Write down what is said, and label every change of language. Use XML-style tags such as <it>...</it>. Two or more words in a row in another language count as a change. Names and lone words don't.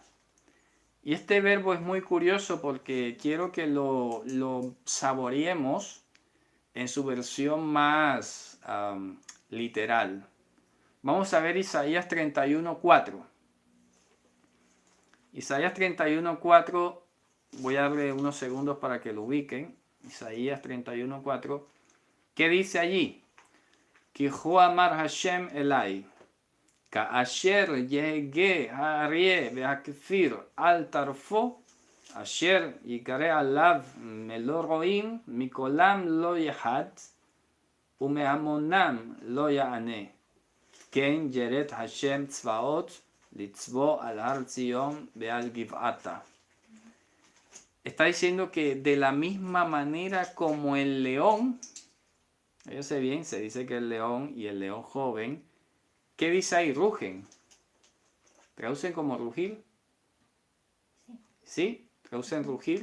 <es>Y este verbo es muy curioso porque quiero que lo saboreemos en su versión más literal. Vamos a ver Isaías 31:4. Isaías 31:4, voy a darle unos segundos para que lo ubiquen. Isaías 31:4, ¿qué dice allí?</es> <he>כי כה אמר השם אלי, כאשר יהגה האריה והכפיר על טרפו, אשר יקרא עליו מלא רעים, מקולם לא יחת, ומהמונם לא יענה, כן ירד השם צבאות, לצבא על הר ציון ועל גבעתה.</he> <es>Está diciendo que de la misma manera como el león, fíjense bien, se dice que el león y el león joven, ¿qué dice ahí? Rugen. ¿Traducen como rugir? ¿Sí? ¿Traducen rugir?</es>